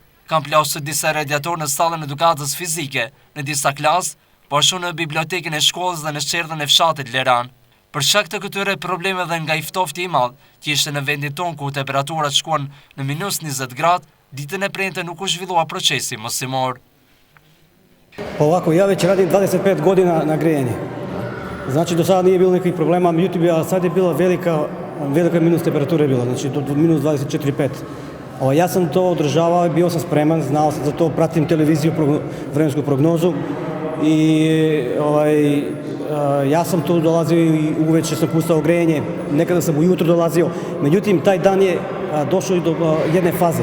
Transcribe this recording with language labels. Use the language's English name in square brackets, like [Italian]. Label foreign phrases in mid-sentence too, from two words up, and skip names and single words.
[Albanian] Kanë plasur disa radiatorë në sallën e edukatës fizike, në disa klasë, po ashtu në bibliotekën e shkollës dhe në çerdhën e fshatit Leran. Për shkak të këtyre probleme dhe nga i ftofti i madh, që ishte në vendin tonë ku temperaturat shkuan në -20 gradë, ditën e premte nuk u zhvillua procesi mësimor. [Serbian] Pa ovako, ja već radim 25 godina na grejanje. Znači, do sada nije bilo nekih problema, međutim, sad je bila velika minus temperatura je bila, znači do minus 24,5. Ja sam to održavao, bio sam spreman, znao sam za to, pratim televiziju, vremensku prognozu i ja sam tu dolazio i uveče sam pustao grejanje, nekada sam ujutro dolazio, međutim, taj dan je došao i do jedne faze.